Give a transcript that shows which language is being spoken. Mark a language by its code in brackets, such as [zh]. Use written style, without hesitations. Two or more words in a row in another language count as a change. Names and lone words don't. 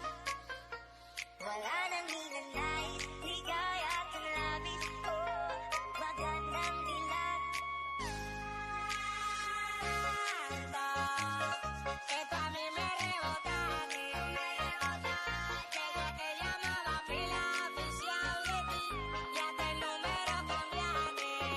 [tl] Wala nang ninanais, higaya at ang labis ko. Magandang dilag. [es] Esto a mí me rebota, desde que llamaba pila oficial de ti, ya hasta el número cambiaste.